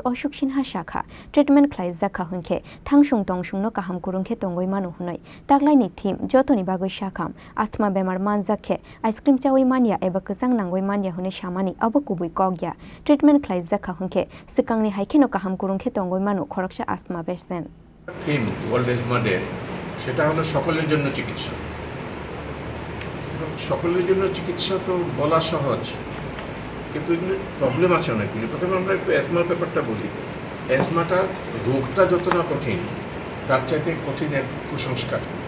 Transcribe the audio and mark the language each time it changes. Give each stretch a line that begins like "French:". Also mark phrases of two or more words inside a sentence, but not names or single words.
Turkic languages: Ashok Sinha shakha Treatment Khlaijakha Honkhe Thangsung Tongsungno Kaham Kwrwngkhe Tongwi Mano hunai Taglaini theme jotoni bagoi shakham Asthma bemar manjakhe
English: ice cream
Turkic languages: chawi mania eba kesang nangoi mania hune shamani abo kubui kogya Treatment Khlaijakha Honkhe sikangni haikeno Kaham Kwrwngkhe Tongwi Mano khoroksa
English: asthma patient theme World Asthma Day
Bangla: সেটা হলো সকলের জন্য চিকিৎসা। সকলের জন্য চিকিৎসা তো বলা সহজ, কিন্তু এগুলো প্রবলেম আছে অনেক কিছু। প্রথমে আমরা একটু অ্যাজমার ব্যাপারটা বলি। অ্যাজমাটা রোগটা যত না কঠিন, তার চাইতে কঠিন এক কুসংস্কার।